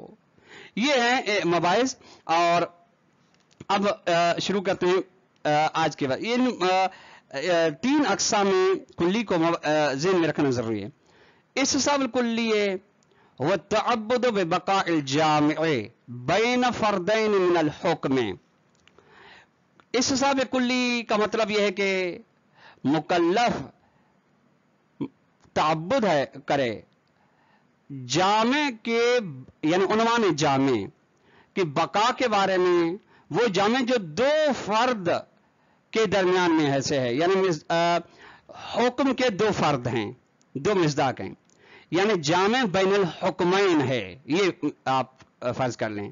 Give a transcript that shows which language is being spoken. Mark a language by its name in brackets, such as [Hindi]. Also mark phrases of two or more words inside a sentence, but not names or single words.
[Urdu] یہ ہے مباحث. اور اب شروع کرتے ہیں آج کے بعد. یہ تین اقسام کلی کو ذہن میں رکھنا ضروری ہے. [Arabic] استصحاب الکلی هو التعبد ببقاء الجامع بین فردین من الحکم. [Urdu] استصحاب کلی کا مطلب یہ ہے کہ مکلف تعبد کرے، جامع کے یعنی عنوان جامع کی بقا کے بارے میں، وہ جامع جو دو فرد کے درمیان میں ایسے ہے، یعنی حکم کے دو فرد ہیں، دو مصداق ہیں، یعنی [Arabic] جامع بین الحکمین [Urdu] ہے، یہ آپ فرض کر لیں.